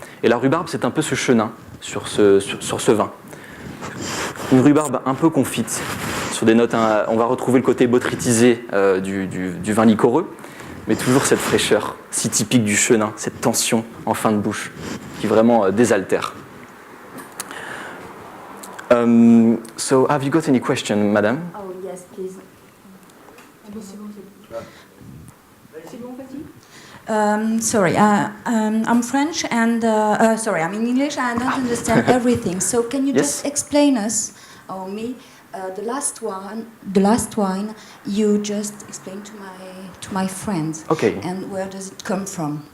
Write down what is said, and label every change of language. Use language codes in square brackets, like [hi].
[fr] Et la rhubarbe, c'est un peu ce chenin sur ce vin. Une rhubarbe un peu confite, sur des notes, on va retrouver le côté botrytisé du vin liquoreux, mais toujours cette fraîcheur si typique du chenin, cette tension en fin de bouche qui vraiment désaltère. [en] So, have you got any question, madame? Oh, yes, please. [fr] Ah bon, c'est bon, c'est bon, vas-y. [en] Sorry, I'm French and sorry, I'm in English. I don't understand everything. So can you Yes. just explain us or me the last wine you just explained to my friend? Okay. And where does it come from?